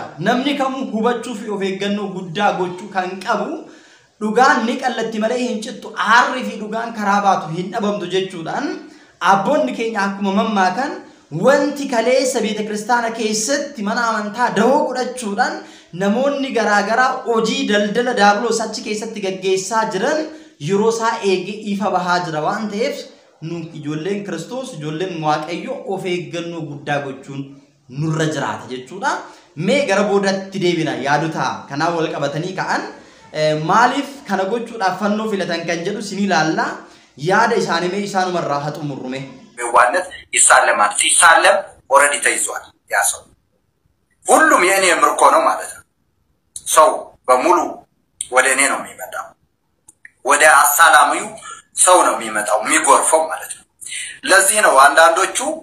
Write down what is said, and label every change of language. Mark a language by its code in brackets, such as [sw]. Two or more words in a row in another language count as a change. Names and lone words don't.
[om] Namni kamuu hubachuu fi of eeggannoo guddaa gochuu kan qabu dhugaan ni qallatti malee hin cittu aarri fi dhugaan karaa baatu hin dhabamtu jechuudhaan abboonni keenya akkuma mammaakan wanti kaleessa beetakristaana keessatti mana amantaa dahoo godhachuudhaan namoonni garaagaraa hojii daldala daabiloos achi keessatti gaggeessaa jiran yeroo isaa eege ifa bahaa jira waan ta'eef nu ijoolleen Kiristoos ijoolleen Waaqayyo of eeggannoo guddaa gochuun nurra jiraata jechuudha. Mee gara boodatti deebina yaadota kanaa wal qabatanii ka'an maaliif kana gochuudhaaf fannoo filatan kan jedhu sin ilaalla yaada isaanii mee isaanumarraa haxumurrume [am] በዋነት ይሳለማል ሲሳለም ኦሬዲ ተይዟል ያ ሰው ሁሉም የኔ ምርኮ ነው ማለት ነው ሰው በሙሉ ወደ እኔ ነው የሚመጣው ወደ አሳላሚው ሰው ነው የሚመጣው የሚጎርፈው ማለት ነው ለዚህ ነው አንዳንዶቹ